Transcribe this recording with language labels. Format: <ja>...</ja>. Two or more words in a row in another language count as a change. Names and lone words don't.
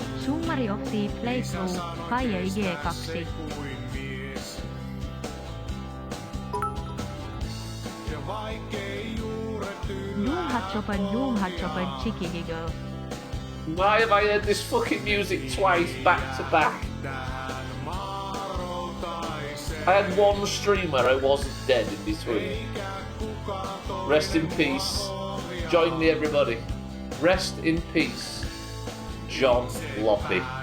<en>Summary of the playthrough, Kaija G2.</en> <fi>Ja vaikkei juuretty Doomhachopa,</fi> <en>Cheeky Girl. Why have I heard this fucking music twice back to back? I had one stream where I wasn't dead in between. Rest in peace. Join me, everybody. Rest in peace, John Loppy.</en>